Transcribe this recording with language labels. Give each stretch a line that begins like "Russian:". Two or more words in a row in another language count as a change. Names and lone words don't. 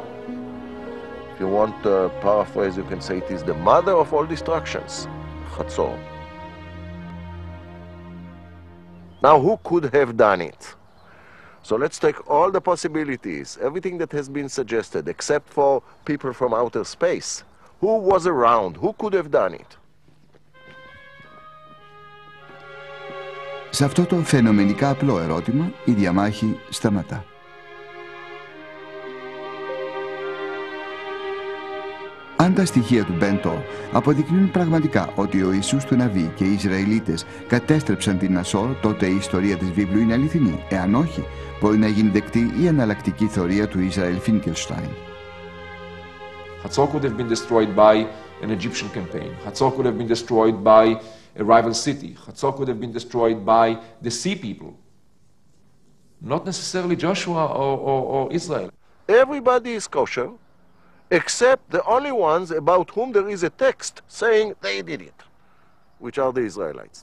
English: If you want to paraphrase, you can say it is the mother of all destructions, Hatzor. Now, who could have done it? So let's take all the possibilities, everything that has been suggested, except for people from outer space. Who was around? Who could have done it?
Greek: Σε αυτό το φαινομενικά απλό ερώτημα, η διαμάχη σταματά. Αν τα στοιχεία του Μπεντόρ αποδεικνύουν πραγματικά ότι ο Ιησούς του Ναβί και οι Ισραηλίτες κατέστρεψαν την Ασόρ, τότε η ιστορία της βίβλου είναι αληθινή. Εάν όχι, μπορεί να γίνει δεκτή η εναλλακτική θεωρία του Ισραήλ Φίνκελστάιν.
English: Hatzor could have been destroyed by an Egyptian campaign. Hatzor could have been destroyed by a rival city. Hatzor could have been destroyed by the sea people. Not necessarily Joshua or Israel. Everybody is kosher, except the only ones about whom there is a text saying they did it, which are the Israelites.